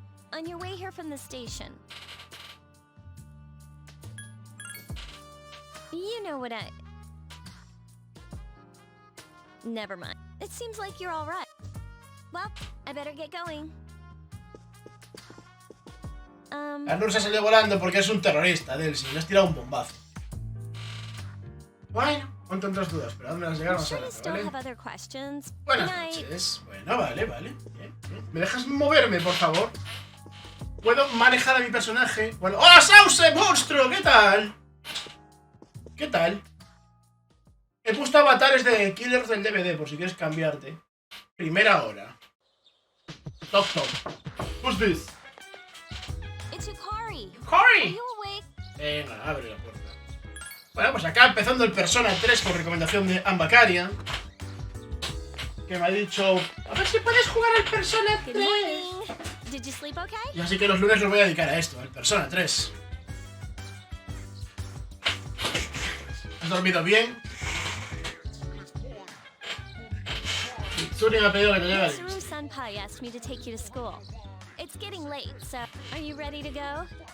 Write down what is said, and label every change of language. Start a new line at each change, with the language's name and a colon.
English: On your way here from the station. You know what I... Never mind. It seems like you're all right. Well, I better get going.
Spanish: La Nurse salió volando porque es un terrorista, Delsi. Le has tirado un bombazo. Bueno, con tantas dudas, pero hazme las llegar más adelante, ¿vale? Buenas noches. Bueno, vale. Bien. ¿Me dejas moverme, por favor? ¿Puedo manejar a mi personaje? Bueno, ¡hola, Sauce, monstruo! ¿Qué tal? ¿Qué tal? He puesto avatares de killers del DVD, por si quieres cambiarte. Primera hora. Toc.
English: Who's this? It's Yukari.
Spanish: ¡Yukari!
English: Are you awake?
Spanish: Venga, abre la puerta. Bueno, pues acá empezando el Persona 3 con recomendación de Ambakaria, que me ha dicho: a ver si puedes jugar al Persona 3.
English: Did you sleep okay?
Spanish: Y así que los lunes los voy a dedicar a esto, al Persona 3. ¿Has dormido bien? Tsuri me ha pedido que te lleve al
English: Senpai asked me to take you to school. It's getting late, so are you ready to go?